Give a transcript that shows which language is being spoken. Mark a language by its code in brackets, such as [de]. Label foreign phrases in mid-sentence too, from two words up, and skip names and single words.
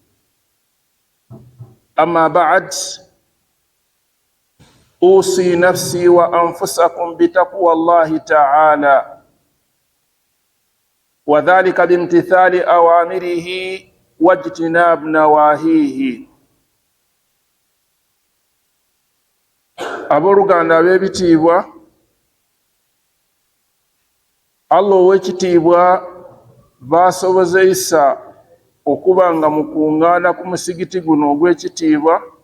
[ar] أما بعد، أوصي نفسي وأنفسكم بتقوى الله تعالى، وذلك بامتثال أوامره واجتناب نواهيه. [lg] Aboluganda b'ebitiibwa, Allah ow'ekitiibwa baasobozeisa okuba nga mukungaana ku musigiti guno ogw'ekitiibwa